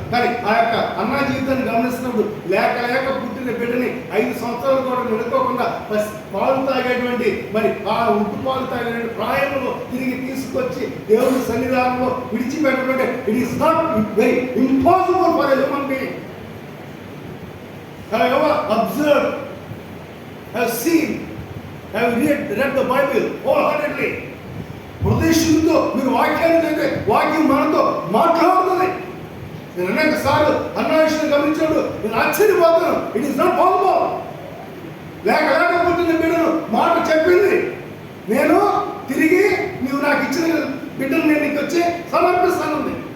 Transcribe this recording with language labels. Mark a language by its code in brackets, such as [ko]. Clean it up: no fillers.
[te] కానీ ఆ యొక్క అన్న జీవితాన్ని గమనిస్తున్నప్పుడు లేక పుట్టిన బిడ్డని 5 సంవత్సరాలు కూడా నిడుకోకుండా పాలు తాగేటువంటి మరి ఆ ఉప్పు పాలు తాగేటువంటి ప్రాయంలో తిరిగి తీసుకొచ్చి దేవుని సన్నిధానంలో విడిచిపెట్టడం [en] It is not very impossible for a human being. Have you ever observed, have seen, have read the Bible wholeheartedly? [te] హృదయశుద్ధితో మీరు వాక్యాన్ని చదివితే వాక్యం మనతో మాట్లాడుతుంది. నేను అనేక సార్లు అన్న విషయం గమనించాడు, నేను ఆశ్చర్యపోతాను. [en] It is not possible. [te] లేక పుట్టిన బిడ్డను మాట చెప్పింది, నేను తిరిగి నీవు నాకు ఇచ్చిన బిడ్డను నేను నీకు వచ్చి సమర్పిస్తాను.